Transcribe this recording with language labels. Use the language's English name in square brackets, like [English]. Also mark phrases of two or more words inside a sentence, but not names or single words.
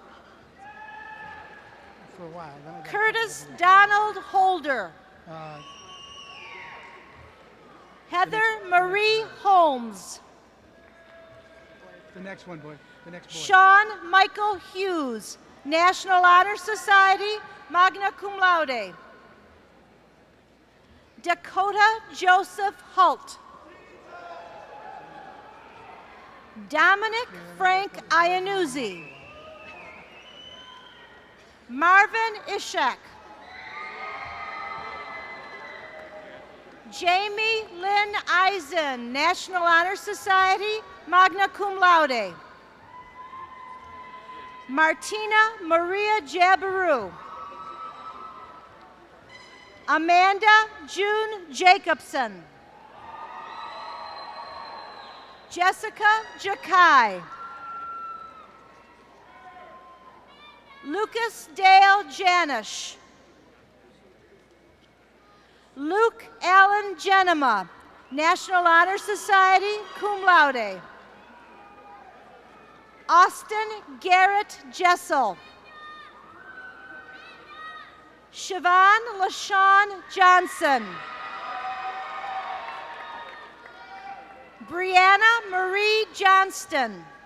[English] for a while, then I got Curtis Donald Holder. Heather Marie Holmes. the next one, boy. The next boy. Sean Michael Hughes, National Honor Society, [Latin] magna cum laude. [English] Dakota Joseph Hult. Dominic Frank Iannuzzi. Marvin Ishak. Jamie Lynn Eisen, National Honor Society, [Latin] magna cum laude. [English] Martina Maria Jabiru. Amanda June Jacobson. Jessica Jakai. Lucas Dale Janish. Luke Allen Genema, National Honor Society, [Latin] cum laude. [English] Austin Garrett Jessel. Siobhan LaShawn Johnson. Brianna Marie Johnston.